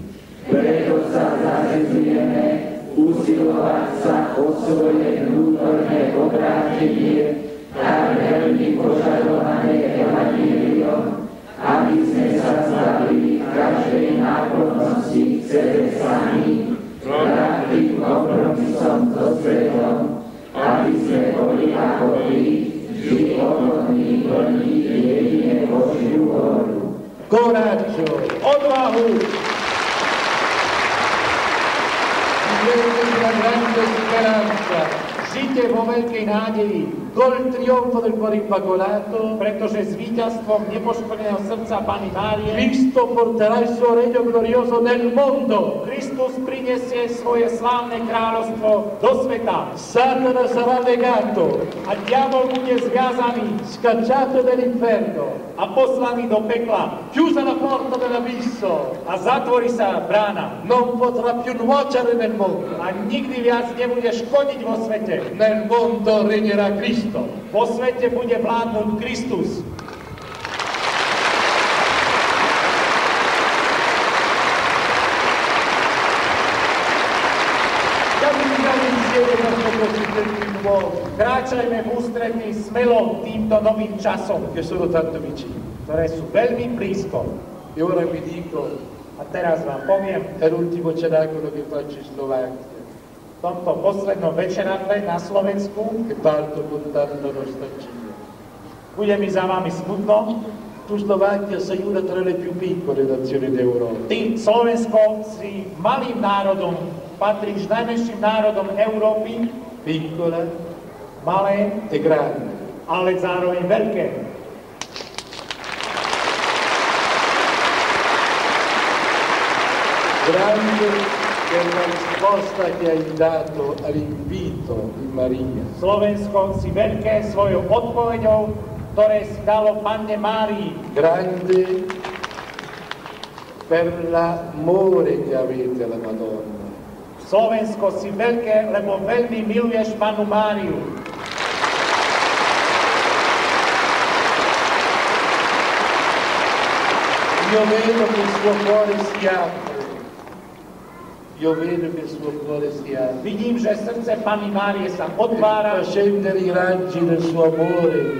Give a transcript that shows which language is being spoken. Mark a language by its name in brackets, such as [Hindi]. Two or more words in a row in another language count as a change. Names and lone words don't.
[Slovak] Preto sa zavezujeme usilovať sa o svoje vnútorné obrátenie, tak veľmi požadované evanjeliom, aby sme sa zbavili každej náklonnosti k sebe sami, ľahkým kompromisom so svetom, aby sme boli ako Ty, vždy ochotní plniť jedine Božiu vôľu. [Italian] Coraggio, [Slovak] Odvahu! [Italian] vivete una grande speranza, [Slovak] Žite vo veľkej nádeji, [Italian] col trionfo del cuore immacolato, [Slovak] pretože s víťazstvom nepoškodeného srdca Panny Márie [Italian] Cristo porterà il suo regno glorioso nel mondo. [Slovak] Kristus prinesie svoje slávne kráľovstvo do sveta. [Italian] Satana sarà legato, [Slovak] A diabol bude zviazaný [Italian] scacciato dall'inferno, [Slovak] a poslaný do pekla. [Italian] chiusa la porta dell'abisso, [Slovak] A zatvorí sa brána. [Italian] non potrà più nuocere nel mondo. [Slovak] A nikdy viac nebude škodiť vo svete. [Italian] Nel mondo regnerà Cristo. [Slovak] Vo svete bude vládnuť Kristus. [Italian] Camminiamo insieme verso questi tempi nuovi, [Slovak] Kráčajme v ústretí smelo týmto novým časom, [Italian] che sono tanto vicini. [Slovak] ktoré sú veľmi blízko. [Italian] E ora vi dico, [Slovak] A teraz vám poviem, [Italian] è l'ultimo cenacolo che faccio in Slovacchia, [Slovak] v tomto poslednom večeratle na Slovensku [Italian] che parto con tanta nostalgia. [Slovak] bude mi za vami smutno. [Italian] Tu Slovacchia sei una tra le più piccole nazioni d'Europa. [Slovak] Ty, Slovensko, si malým národom, patríš najmenším národom Európy, [Italian] Piccola [Slovak] malé, [Italian] e grande. [Slovak] ale zároveň veľké. [Italian] Grande per la risposta che hai dato all'invito di Maria. [Slovak] Slovensko si veľké svojou odpoveďou, ktoré si dalo Panne Márii. [Italian] Grande per l'amore che avete alla Madonna. [Slovak] Slovensko si veľké, lebo veľmi miluješ Pannu Máriu. [Italian] Io vedo che il suo cuore si apre. Io vedo che il suo cuore si apre. [Slovak] Vidím, že srdce Panny Márie sa otvára [Italian] Fa scendere i raggi del suo amore,